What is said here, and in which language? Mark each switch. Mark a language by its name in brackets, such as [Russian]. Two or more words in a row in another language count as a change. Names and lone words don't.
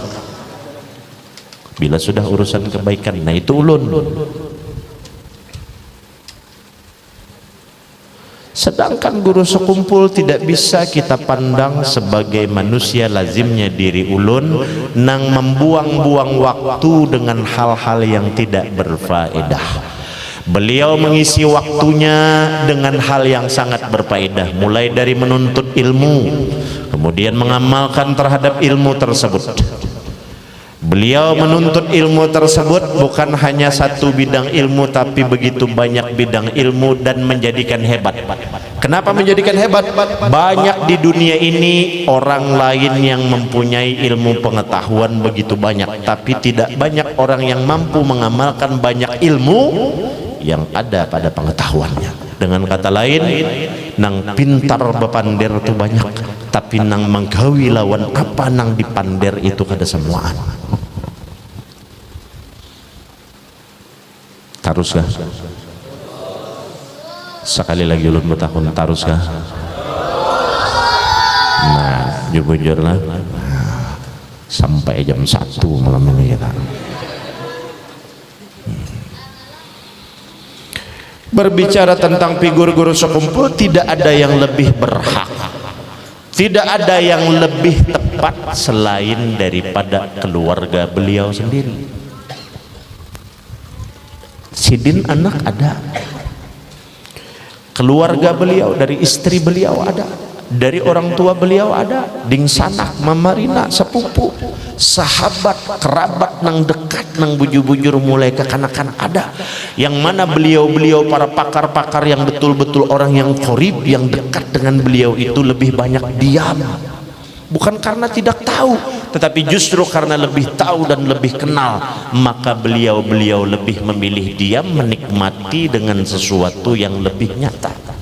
[Indonesian] Bila sudah urusan kebaikan, nah itu ulun. Sedangkan guru sekumpul tidak bisa kita pandang sebagai manusia. Lazimnya diri ulun nang membuang-buang waktu dengan hal-hal yang tidak berfaedah. Beliau mengisi waktunya dengan hal yang sangat berfaedah, mulai dari menuntut ilmu, kemudian mengamalkan terhadap ilmu tersebut. Beliau menuntut ilmu tersebut bukan hanya satu bidang ilmu, tapi begitu banyak bidang ilmu dan menjadikan hebat. Kenapa menjadikan hebat? Banyak di dunia ini orang lain yang mempunyai ilmu pengetahuan begitu banyak, tapi tidak banyak orang yang mampu mengamalkan banyak ilmu yang ada pada pengetahuannya. Dengan kata lain, [Banjar] nang pintar bepander itu banyak, tapi nang menggawi lawan apa nang dipander itu kada semuaan. Taruskah? Sekali lagi ulun bertahun, taruskah? [Indonesian] Nah, jujur lah, sampai jam 1 malam ini kita. Berbicara tentang figur guru sekumpul, tidak ada yang lebih berhak, tidak ada yang lebih tepat selain daripada keluarga beliau sendiri. Sidin anak ada, keluarga beliau dari istri beliau ada, dari orang tua beliau ada, [Banjar] ding sanak, mamarina, sepupu, sahabat, kerabat nang dekat, nang bujur-bujur mulai kekanakan ada. [Indonesian] Yang mana beliau-beliau para pakar-pakar yang betul-betul orang yang qorib, yang dekat dengan beliau itu lebih banyak diam. Bukan karena tidak tahu, tetapi justru karena lebih tahu dan lebih kenal, maka beliau-beliau lebih memilih diam, menikmati dengan sesuatu yang lebih nyata.